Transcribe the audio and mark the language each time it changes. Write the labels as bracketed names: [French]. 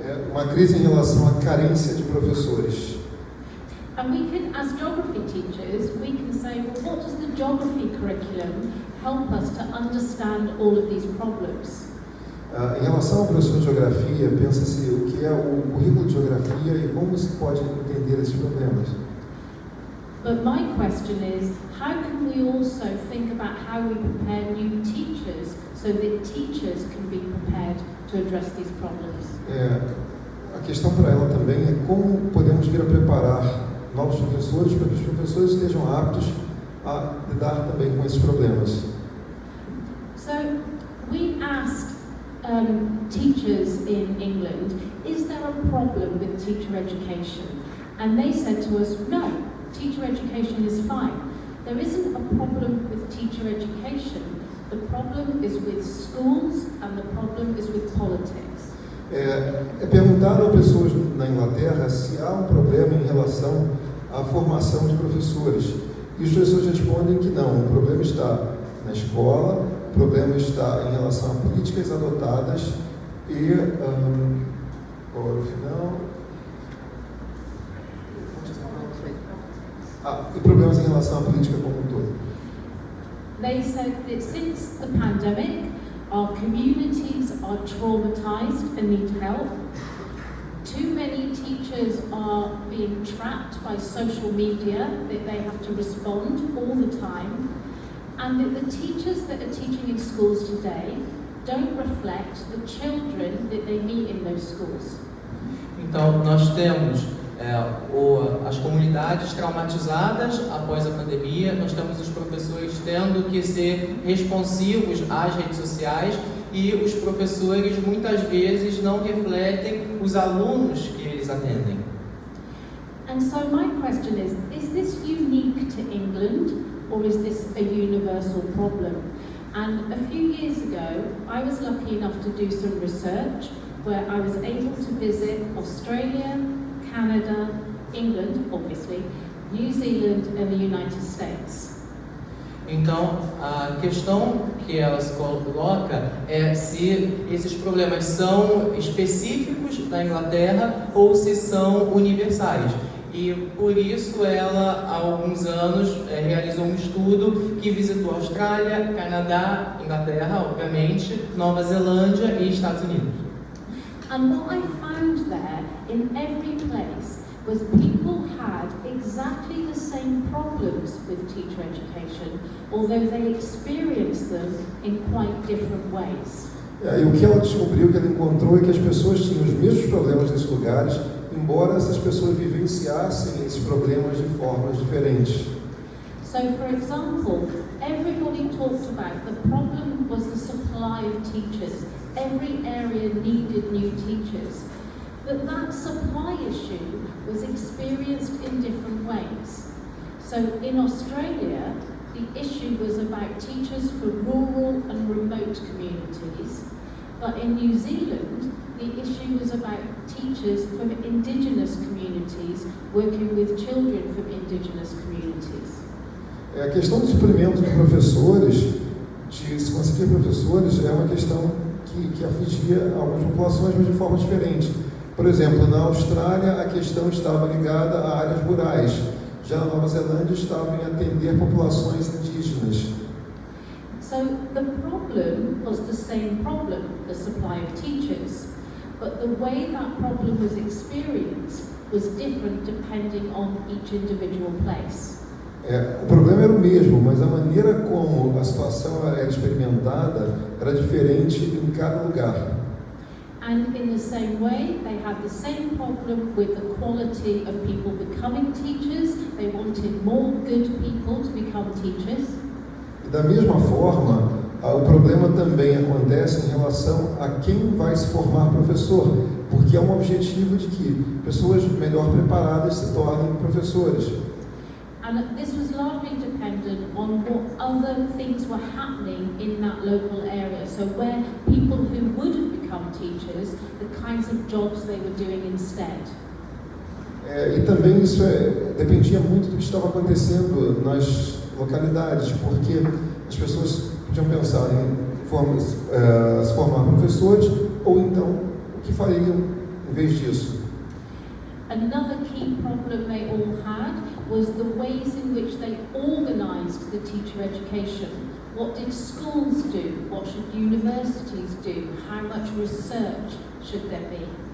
[Portuguese] uma crise em relação à carência de professores. [English] And we can, as geography teachers, we can say, well, what does the geography curriculum help us to understand all of these problems? [Portuguese] Em relação ao professor de geografia, pensa-se o que é o currículo de geografia e como se pode entender esses problemas. [English] But my question is, how can we also think about how we prepare new teachers so that teachers can be prepared to address these problems? [Portuguese] A questão para ela também é como podemos vir a preparar novos professores para que os professores estejam aptos a lidar também com esses problemas. [English] So we asked teachers in England, is there a problem with teacher education? And they said to us, no, teacher education is fine. There isn't a problem with teacher education. The problem is with schools and the problem is with politics. [Portuguese] Perguntaram a pessoas na Inglaterra se há um problema em relação à formação de professores. E as pessoas respondem que não, o problema está na escola, o problema está em relação a políticas adotadas e, agora o final, e problemas em relação à política como um todo. [English] They said that since the pandemic, our communities are traumatized and need help. Too many teachers are being trapped by social media, that they have to respond all the time, and that the teachers that are teaching in schools today don't reflect the children that they meet in those schools. [Portuguese] Então, nós temos as comunidades traumatizadas após a pandemia, nós temos os professores tendo que ser responsivos às redes sociais e os professores muitas vezes não refletem os alunos que eles atendem. [English] And so my question is this unique to England or is this a universal problem? And a few years ago, I was lucky enough to do some research where I was able to visit Australia, Canada, England, obviously, New Zealand and the United States. [Portuguese] Então, a questão que ela se coloca é se esses problemas são específicos da Inglaterra ou se são universais. E por isso ela, há alguns anos, realizou um estudo que visitou Austrália, Canadá, Inglaterra, obviamente, Nova Zelândia e Estados Unidos. [English] And what I found there, in every place, was people had exactly the same problems with teacher education, although they experienced them in quite different ways. [Portuguese] E o que ela descobriu, que ela encontrou, é que as pessoas tinham os mesmos problemas nesses lugares, embora essas pessoas vivenciassem esses problemas de formas diferentes. [English] So, for example, everybody talked about the problem was the supply of teachers. Every area needed new teachers. But that supply issue was experienced in different ways. So in Australia, the issue was about teachers for rural and remote communities. But in New Zealand, the issue was about teachers from indigenous communities working with children from indigenous communities. [Portuguese] A questão do suprimento de professores, de se conseguir professores, é uma questão que afligia algumas populações, mas de forma diferente. Por exemplo, na Austrália, a questão estava ligada a áreas rurais. Já na Nova Zelândia, estava em atender populações indígenas. [English] So the problem was the same problem, the supply of teachers, but the way that problem was experienced was different depending on each individual place. [Portuguese] O problema era o mesmo, mas a maneira como a situação era experimentada era diferente em cada lugar. [English] And in the same way, they had the same problem with the quality of people becoming teachers. They wanted more good people to become teachers. [Portuguese] E da mesma forma, o problema também acontece em relação a quem vai se formar professor, porque é um objetivo de que pessoas melhor preparadas se tornem professores. [English] And this was largely dependent on what other things were happening in that local area. So where people who would have become teachers, the kinds of jobs they were doing instead. [Portuguese] E também isso dependia muito do que estava acontecendo nas localidades, porque as pessoas podiam pensar em se formar professores, ou então o que fariam em vez disso. [English] Another key problem they all had was the ways in which they organised the teacher education. What did schools do? What should universities do? How much research should there be?